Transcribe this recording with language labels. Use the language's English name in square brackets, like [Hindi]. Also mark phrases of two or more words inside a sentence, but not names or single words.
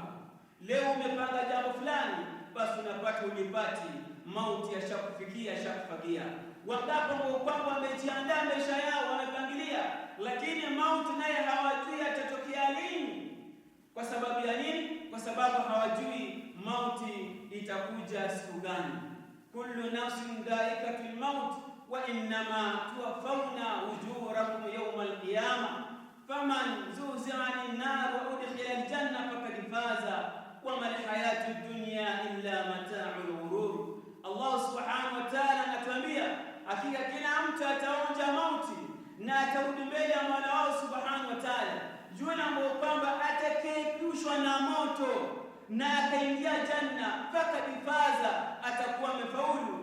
[Swahili] Leo umepanga jambo fulani, basi unapata ulipati, mauti yashakufikia, yashakufagia. Wangapo ambao kwamba wamejiandaa maisha yao, wamepangilia, lakini mauti naye hawajui atatokea lini. Kwa sababu ya nini? Kwa sababu hawajui mauti itakuja siku gani. [Arabic] كل نفس ذائقة الموت وإنما توفون أجوركم يوم القيامة فمن زحزح عن النار وأدخل الجنة فقد فاز وما الحياة الدنيا إلا متاع الغرور. [Swahili] Allah [Arabic] سبحانه وتعالى [Swahili] anatuambia hakika kila mtu ataonja mauti na atarudi mbele ya Mola wao [Arabic] سبحانه وتعالى. [Swahili] Yule ambaye kwamba atakayepushwa na moto na akaingia janna, [Arabic] فقد فاز, [Swahili] atakuwa amefaulu.